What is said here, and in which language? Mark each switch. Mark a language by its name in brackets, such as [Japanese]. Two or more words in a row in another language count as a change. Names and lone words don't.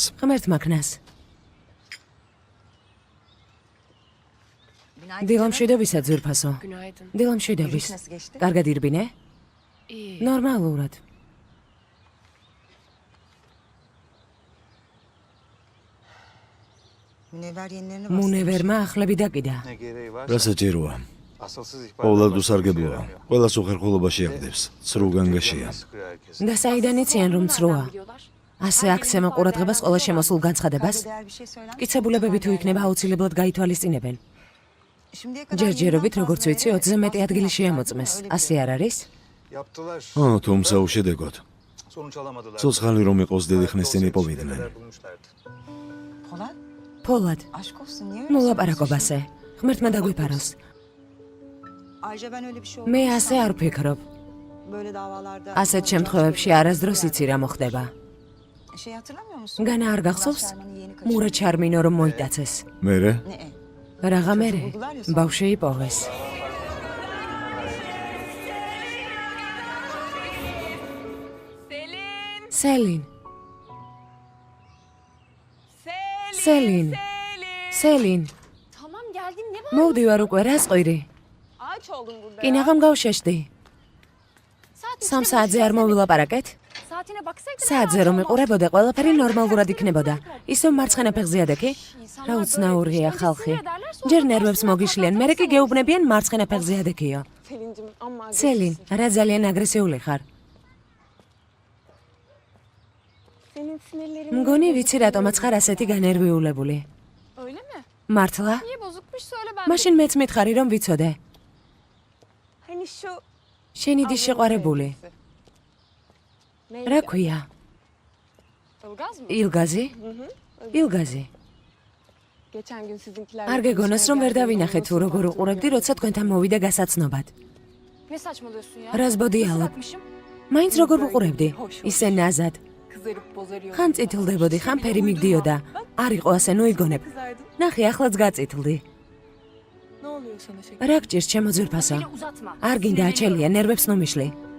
[Georgian] ღმერთ მაქნას. დილამშვიდობისა ძვირფასო. [Turkish] Günaydın. [Georgian] დილამშვიდობის. [Turkish] Nasıl geçti? [Georgian] კარგად ირბინე? [Turkish] İyi. [Georgian] ნორმალურად. [Turkish] Münevver yenilerini [Georgian] მუნევერმა ახლები დაკიდა. [Turkish] ne gereği var? [Georgian] რა საჭიროა? [Turkish] Asılsız ihbarlar [Georgian] ყოვლად [Turkish] başka [Georgian] უსარგებლოა. [Turkish] bir şey [Georgian] ყველას უხერხულობაში აღდებს. ცრუ განგაშია. [Turkish] yaramıyor. Sıkıyor herkes. [Georgian] და საიდან იციან რომ წროა? [Turkish] Biliyorlar. [Georgian] ასე აქცემა ყურადღებას ყველა შემოსულ განცხადებას? [Turkish] Değer bir şey söyler misin? [Georgian] მკიცებულებები თუ იქნება აუცილებლად გაითვალისწინებენ. [Turkish] Şimdiye kadar [Georgian] ჯერჯერობით [Turkish] yenilen [Georgian] როგორც ვიცი 20-ზე მეტი ადგილი შეამოწმეს. ასე არ არის? [Turkish] Yaptılar. [Georgian] თუმცა უშედეგოდ. [Turkish] Sonuç alamadılar. [Georgian] ცოცხალი რომ იყოს დიდი ხნის წინ [Turkish] Dosyayı [Georgian] იპოვიდნენ. [Turkish] şimdiye kadar bulmuşlardı. Polat, [Georgian] ფოლად, [Turkish] aşk olsun niye öyle [Georgian] ნუ [Turkish] söylüyorsun? [Georgian] ლაპარაკობ ასე. ღმერთმა დაგვიფაროს. [Turkish] Ayrıca ben öyle bir şey [Georgian] მე [Turkish] olmaz. [Georgian] ასე არ ვფიქრობ. [Turkish] Böyle davalarda... [Georgian] ასეთ შემთხვევებში არასდროს იცი რა მოხდება. [Turkish] Şey hatırlamıyor musun? [Georgian] განა არ გახსოვს? [Turkish] Murat Şarman'ı yeni kaçırdı. [Georgian] მურა ჩარმინო რომ მოიტაცეს. მერე [Turkish] Ne? [Georgian] რაღა მერე? ბავშვი იპოვეს. სელინ. სელინ. სელინ. [Turkish] Tamam geldim ne var? [Georgian] მოვდივარ უკვე რა სყვირი. [Turkish] Ağaç oldum burada. [Georgian] კინაღამ გავშეშდი. Saat 3 საათზე არ მოვილაპარაკეთ? [Turkish] Saatine baksaydın. [Georgian] საათზე რომ იყურებოდე, ყველაფერი ნორმალურად იქნებოდა. ისევ მარცხენა ფეხზე ადექი? რა უცნაურია ხალხი. ჯერ ნერვებს მოგიშლიან, მერე კი გეუბნებიან მარცხენა ფეხზე ადექიო. [Turkish] Selin'cim amma [Georgian] სელინ, რა ძალიან აგრესიული ხარ. [Turkish] Senin sinirlerin [Georgian] მგონი ვიცი რატომაც ხარ ასეთი განერვიულებული. [Turkish] öyle mi? [Georgian] მართლა? [Turkish] Niye bozukmuş söyle ben. [Georgian] მაშინ მეც მითხარი რომ ვიცოდე. [Turkish] Hani şu [Georgian] შენი დი შეყვარებული. [Turkish] neydi? [Georgian] რა ქვია? [Turkish] Ilgaz mı? [Georgian] ილგაზი? ილგაზი. [Turkish] Geçen gün sizinkiler. [Georgian] არ გეგონას რომ ვერ დავინახე თუ როგორ უყურებდი, როცა თქვენთან მოვიდა გასაცნობად. [Turkish] Ne saçmalıyorsun ya? [Georgian] რას ბოდიალობ? [Turkish] Islatmışım. [Georgian] მაინც როგორ უყურებდი? ისე ნაზად. [Turkish] Kızarıp bozarıyor. [Georgian] ხან წითლდებოდი, ხან ფერი მიგდიოდა. არ იყო ასე, ნუ იგონებ. [Turkish] Kızardın. [Georgian] ნახე, ახლაც გაწითლდი. [Turkish] Ne oluyor sana şeker? [Georgian] რა გჭირს ჩემო ძვირფასო? [Turkish] Beni uzatma. [Georgian] არ გინდა აჩელია, ნერვებს ნუ მიშლი.